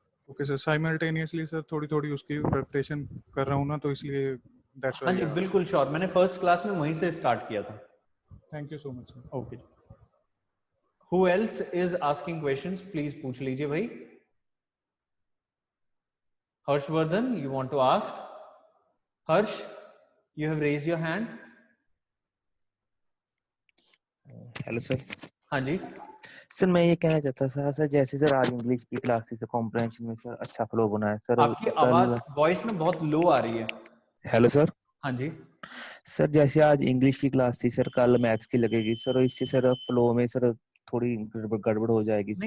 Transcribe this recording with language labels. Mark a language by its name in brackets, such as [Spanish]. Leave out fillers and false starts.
[Hindi] Okay sir, simultaneously sir थोड़ी थोड़ी उसकी प्रिपरेशन कर रहा हूँ ना, तो इसलिए दैट्स हाँ जी बिल्कुल श्योर, मैंने फर्स्ट क्लास में वहीं से स्टार्ट किया था। [English] Thank you so much sir. Okay, who else is asking questions, [Hindi] please पूछ लीजिए भाई। [English] Harshvardhan, you want to ask? Harsh, you have raised your hand. Hello sir. [Hindi] हाँ जी सर मैं ये कहना चाहता था सर, जैसे सर आज इंग्लिश की क्लास थी तो कॉम्प्रिहेंशन में सर अच्छा फ्लो बना है सर। आपकी आवाज वॉइस में बहुत लो आ रही है। [English] Hello sir. [Hindi] हाँ जी सर जैसे आज इंग्लिश की क्लास थी सर, कल मैथ्स की लगेगी सर, इससे सर फ्लो में सर थोड़ी गड़बड़ हो जाएगी सर